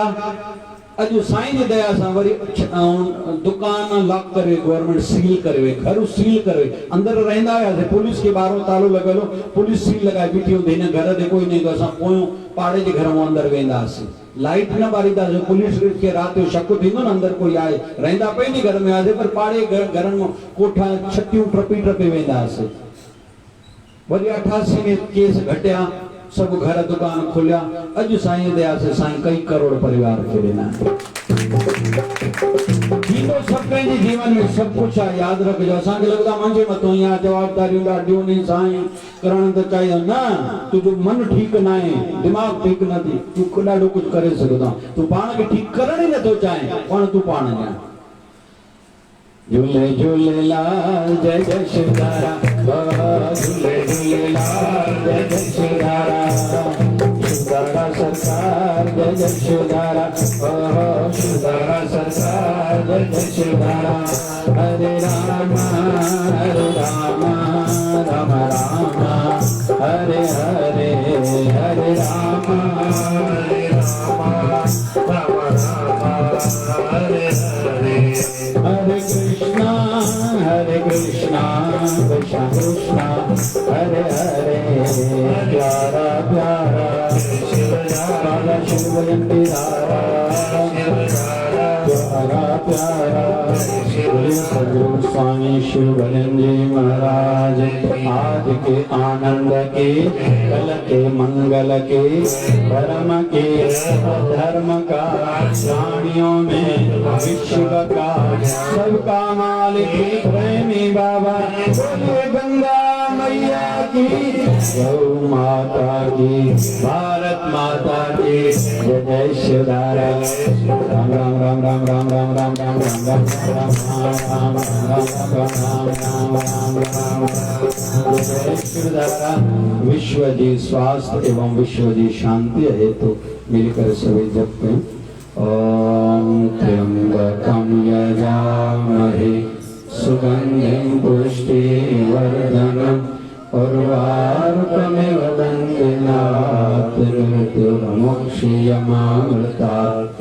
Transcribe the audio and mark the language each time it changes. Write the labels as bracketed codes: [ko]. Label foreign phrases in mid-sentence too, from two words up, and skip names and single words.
[sd] अॼु साईं जी दया सां वरी दुकान लॉक करे, गवर्नमेंट सील करे, घर सील करे, अंदर रहंदा हुआसीं, पुलिस खे ॿाहिरों तालो लॻल हो, पुलिस सील लॻाए बीठी हूंदी, हिन घर ते कोई न ईंदो। असां पोयों पाड़े जे घर मां अंदर वेंदासीं, लाइट न ॿारींदासीं। पुलिस खे राति जो शक थींदो न अंदर कोई आहे, रहंदा पंहिंजे घर में हुआसीं, पर पाड़े घरनि मां कोठा छतियूं टपी वेंदासीं। वरी 88 में केस घटिया, सब घर दुकान खुलिया। अॼु साईं दया से साईं कई करोड़ परिवार खे ॾिना। सब कंहिंजे जीवन में सब कुछ आहे, यादि रखिजो। असांखे लॻंदो आहे मुंहिंजे मथां या जवाबदारियूं ॾाढियूं आहिनि, साईं करण त चाहियो न। तुंहिंजो मन ठीकु न आहे, दिमाग़ ठीकु न थी, तूं ॾाढो कुझु करे सघंदो आहे। तूं पाण खे ठीकु करण ई नथो चाहे, पाण तूं पाण ॼाण। [hi] झूले झूलेलाल जय जय शिवधारा, झूले झूलेलाल जय जय शिवधारा, शिवधारा सरकार जय जय शिवधारा, शिवधारा सरकार जय जय शिवधारा। हरे राम राम राम हरे हरे, हरे राम हरे हरे, हरे कृष्णा कृष्ण कृष्ण हरे हरे। प्यारा प्यारा शिवधारा, शिवयंती धारा, प्यारा प्यारा सद्गुरु स्वामी शिवानंद जी महाराज। आज के आनंद के, कल के मंगल के, धर्म के धर्म का, प्राणियों में विश्व का, सबका मालिक प्रेमी बाबा। बोलिए गंगा मैया की, गौ माता की, भारत माता की जय जय शिवधारा। राम राम राम राम राम राम राम राम राम राम राम राम राम राम जय शिवधारा। विश्व की स्वास्थ्य एवं विश्व की शांति हेतु मिलकर सभी जपते हैं। [sa] ओम त्र्यंबकं यजामहे सुगंधिं पुष्टिवर्धनम् उर्वारुकमिव बन्धनात् मृत्युर्मुक्षीयमामृतात्।